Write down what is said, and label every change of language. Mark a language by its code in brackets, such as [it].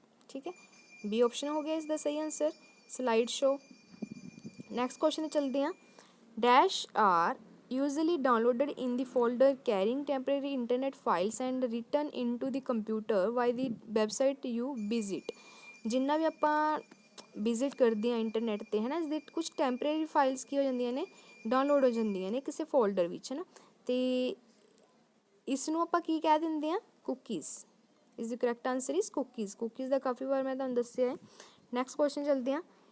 [pa] ਠੀਕ ਹੈ, B option ਹੋ ਗਿਆ ਇਸ ਦਾ ਸਹੀ answer, slide show. Next question 'ਤੇ ਚਲਦੇ ਹਾਂ। [en] Dash are usually downloaded in the folder carrying temporary internet files and written into the computer by the website you visit। [pa] ਜਿੰਨਾ ਵੀ ਆਪਾਂ ਵਿਜ਼ਿਟ ਕਰਦੇ ਹਾਂ ਇੰਟਰਨੈਟ 'ਤੇ, ਹੈ ਨਾ, ਇਸਦੇ ਕੁਛ ਟੈਂਪਰੇਰੀ ਫਾਈਲਸ ਕੀ ਹੋ ਜਾਂਦੀਆਂ ਨੇ, ਡਾਊਨਲੋਡ ਹੋ ਜਾਂਦੀਆਂ ਨੇ ਕਿਸੇ ਫੋਲਡਰ ਵਿੱਚ, ਹੈ ਨਾ, ਅਤੇ ਇਸ ਨੂੰ ਆਪਾਂ ਕੀ ਕਹਿ ਦਿੰਦੇ ਹਾਂ? ਕੁਕੀਜ਼। ਇਸ ਦੀ [en] Correct answer is cookies. [pa] Cookies ਦਾ ਕਾਫੀ ਵਾਰ ਮੈਂ ਤੁਹਾਨੂੰ ਦੱਸਿਆ ਹੈ। ਨੈਕਸਟ ਕੁਐਸਚਨ ਚਲਦੇ ਹਾਂ।